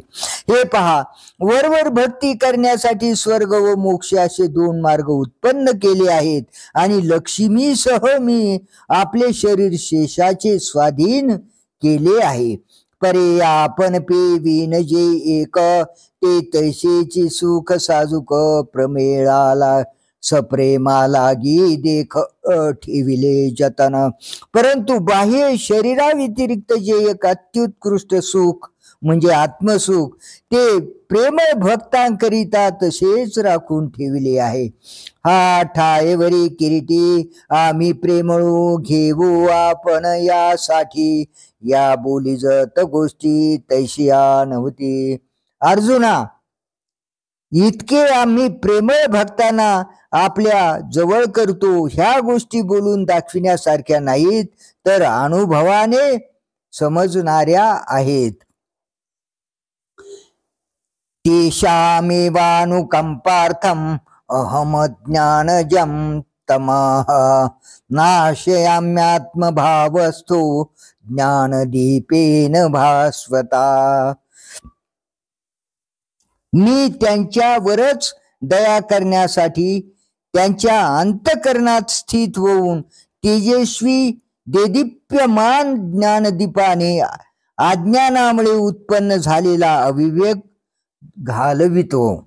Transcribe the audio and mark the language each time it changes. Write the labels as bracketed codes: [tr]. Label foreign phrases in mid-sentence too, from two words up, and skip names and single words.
[mr] हे पहा, वरवर भक्ती करण्यासाठी स्वर्ग व मोक्ष असे दोन मार्ग उत्पन्न केले आहेत आणि लक्ष्मीसह मी आपले शरीर शेषाचे स्वाधीन केले आहे. परे आपण पेविन जे एक ते तैसेची सुख साजुक प्रमेळाला सप्रेमा लागी देख ठेविले जतन. परंतु बाह्य शरीरा व्यतिरिक्त जे एक अत्युत्कृष्ट सुख म्हणजे आत्मसुख ते प्रेमळ भक्तांकरिता तसेच राखून ठेविले आहे. हा ठायवरी किरीटी आम्ही प्रेमळू घेऊ आपण यासाठी या बोली जत गोष्टी तैशिया नव्हती. अर्जुना, इतके आम्ही प्रेमळ भक्तांना आपल्या जवळ करतो ह्या गोष्टी बोलून दाखविण्यासारख्या नाहीत, तर अनुभवाने समजणाऱ्या आहेत. [sa] तेषामेवानुकंपार्थम अहम ज्ञानजम तमः नाशयाम्यात्मभावस्थो ज्ञानदीपेन भास्वता. [mr] मी त्यांच्यावरच दया करण्यासाठी त्यांच्या अंतःकरणात स्थित होऊन तेजस्वी देदीप्यमान ज्ञानदीपाने अज्ञानामुळे उत्पन्न झालेला अविवेक घालवितो.